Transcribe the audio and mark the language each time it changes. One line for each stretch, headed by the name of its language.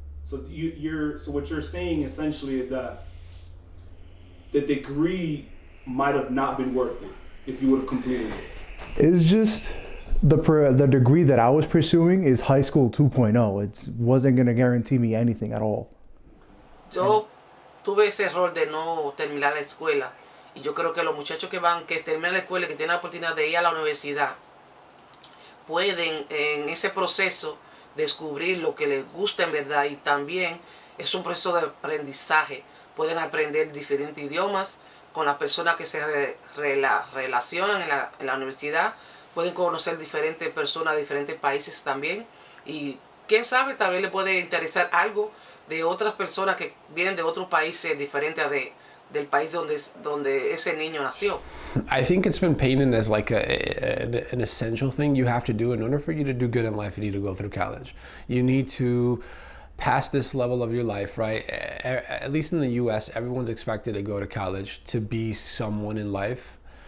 English: So so what you're saying essentially is that the degree might have not been worth it if you would have completed it. It's just the degree that I was pursuing is high school 2.0. It wasn't going to guarantee me anything at all.
Spanish: Yo tuve ese error de no terminar la escuela, y yo creo que los muchachos que terminan la escuela y que tienen la oportunidad de ir a la universidad pueden en ese proceso descubrir lo que les gusta en verdad, y también es un proceso de aprendizaje. Pueden aprender diferentes idiomas con las personas que se relacionan en la universidad. Pueden conocer diferentes personas de diferentes países también, y quién sabe, tal vez le puede interesar algo de otras personas que vienen de otros países diferentes del país donde ese niño nació.
English: I think it's been painted as like an essential thing you have to do. In order for you to do good in life, you need to go through college. You need to pass this level of your life, right? At least in the US, everyone's expected to go to college to be someone in life.